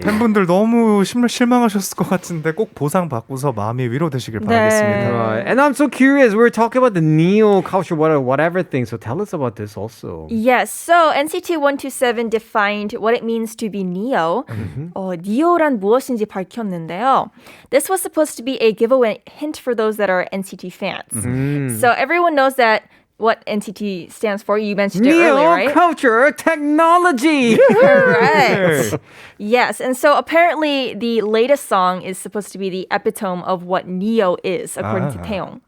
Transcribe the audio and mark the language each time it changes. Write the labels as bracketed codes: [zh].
[ko] 팬분들 너무 실망하셨을 것 같은데 꼭 보상 받고서 마음이 위로되시길 바라겠습니다. [en] Right. And I'm so curious. We're talking about the neo culture, whatever thing. So tell us about this also. Yes, so NCT 127 defined what it means to be neo. [ko] neo란 무엇인지 밝혔는데요. [en] This was supposed to be a giveaway hint for those that are NCT fans. So everyone knows that what NCT stands for. You mentioned it earlier, Neo right? culture technology. Correct. Yes, and so apparently the latest song is supposed to be the epitome of what neo is, according to Taeyong.